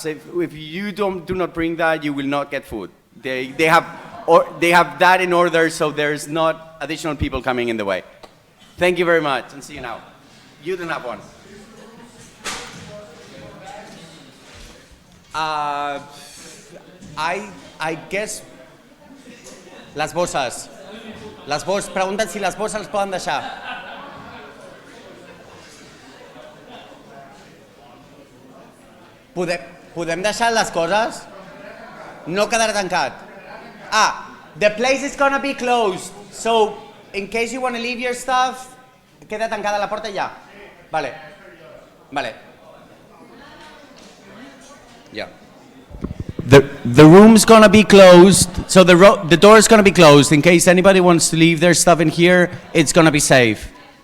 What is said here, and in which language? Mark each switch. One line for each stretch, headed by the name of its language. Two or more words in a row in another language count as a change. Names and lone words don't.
English: If you do not bring that, you will not get food. They have that in order, so there's not additional people coming in the way. Thank you very much, and see you now. You don't have one. I guess
Catalan: las bosses. Pregunten si las bosses les poden deixar. Podem deixar les coses? No quedarà tancat.
English: The place is gonna be closed, so in case you want to leave your stuff,
Catalan: queda tancada la porta ya. Vale.
English: Yeah. The room's gonna be closed, so the door is gonna be closed. In case anybody wants to leave their stuff in here, it's gonna be safe.